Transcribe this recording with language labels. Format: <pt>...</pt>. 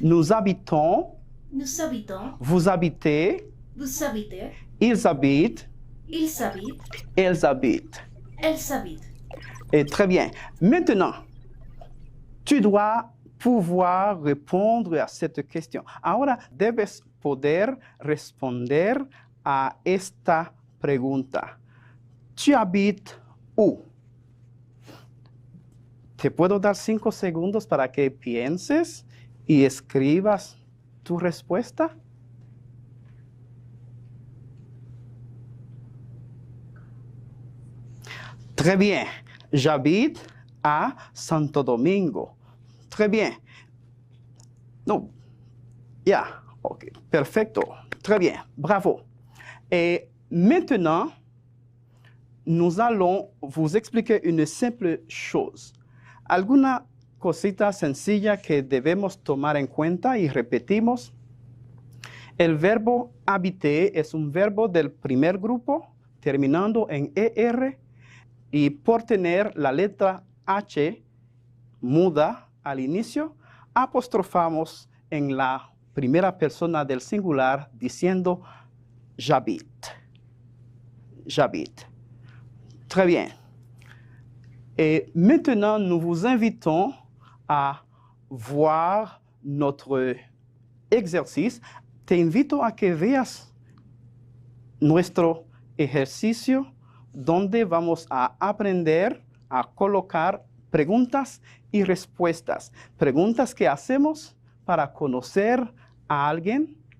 <fr>Nous habitons. Nous habitons. Vous habitez. Vous habitez. Ils habitent. Ils habitent. Elles habitent. Elles habitent. Et très bien. Maintenant, tu dois pouvoir répondre a cette question.</fr> <es>Ahora debes poder responder a esta pregunta.</es> <fr>¿Tu habites où?</fr> <es>Te puedo dar 5 segundos para que pienses y escribas tu respuesta.</es> <fr>Très bien. J'habite à Santo Domingo. Très bien. No,</fr> <es>Ya, ok, perfecto.</es> <fr>Très bien, bravo. Et maintenant, nous allons vous expliquer une simple chose.</fr> <es>Alguna cosita sencilla que debemos tomar en cuenta y repetimos. El verbo habiter es un verbo del primer grupo, terminando en ER, y por tener la letra H muda al inicio, apostrofamos en la primera persona del singular diciendo j'habite.</es> <fr>J'habite. Très bien. Et maintenant, nous vous invitons à voir notre exercice.</fr> <es>Te invito a que veas nuestro ejercicio donde vamos a aprender a colocar preguntas y respuestas. Preguntas que hacemos para conocer a alguien.</es>